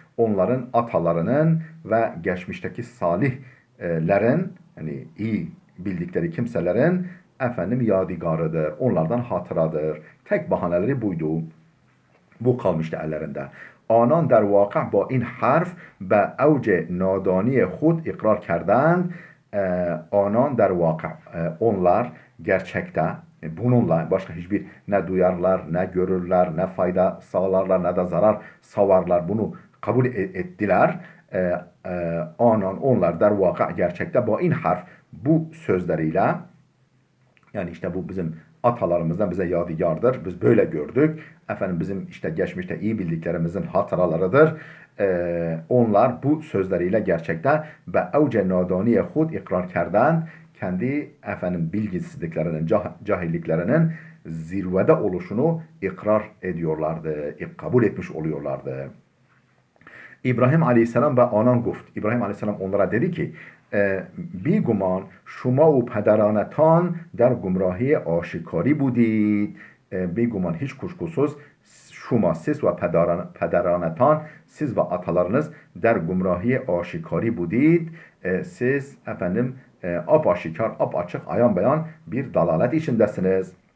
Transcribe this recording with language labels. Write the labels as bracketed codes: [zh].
[tr] Onların atalarının ve geçmişteki salihlerin, yani iyi bildikleri kimselerin yadigarıdır. Onlardan hatıradır. Tek bahaneleri buydu. Bu kalmıştı ellerinde. [fa] Anan der vakı با این حرف به اوج نادانی خود اقرار کردند. Anan der vakı, [tr] onlar gerçekte bununla başka hiçbir ne duyarlar, ne görürler, ne fayda sağlarlar, ne de zarar savarlar. Bunu kabul ettiler. Onlar der vakı gerçekte bu in harf, bu sözleriyle, yani işte bu bizim atalarımızdan bize yadigardır. Biz böyle gördük. Bizim işte geçmişte iyi bildiklerimizin hatıralarıdır. Onlar bu sözleriyle gerçekte [fa] ve evce nadaniye hud ikrar kerdend, [tr] kendi bilgisizliklerinin, cahilliklerinin zirvede oluşunu ikrar ediyorlardı. Kabul etmiş oluyorlardı. [fa] İbrahim Aleyhisselam ve anan guft. [tr] İbrahim Aleyhisselam onlara dedi ki, [fa] بیگمان شما و پدرانتان در گمراهی آشکاری بودید. [tr] بیگمان hiç kuşkusuz siz ve pederanatan, siz ve atalarınız [fa] der gumrahiye aşikari budid. [tr] Siz apaşikar, apaçık, ayan beyan bir dalalet içindesiniz.